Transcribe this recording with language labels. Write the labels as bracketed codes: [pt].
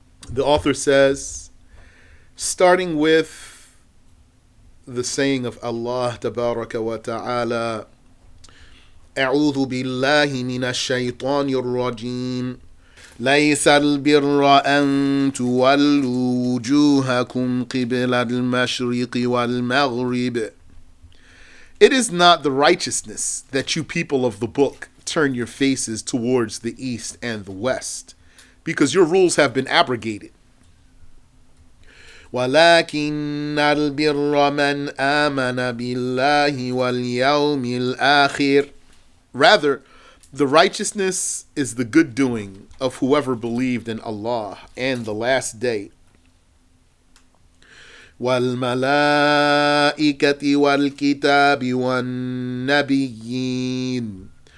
[en] The author says, starting with the saying of Allah Tabaraka wa Ta'ala, [ar] أعوذ بالله من الشيطان الرجيم ليس البر أن تولوا وجوهكم قبل المشرق والمغرب. [en] It is not the righteousness that you people of the book turn your faces towards the east and the west, because your rules have been abrogated. [ar] ولكن البر من آمن بالله واليوم الآخر. [en] Rather, the righteousness is the good doing of whoever believed in Allah and the last day. [ar] وَالْمَلَائِكَةِ وَالْكِتَابِ وَالنَّبِيِّينَ.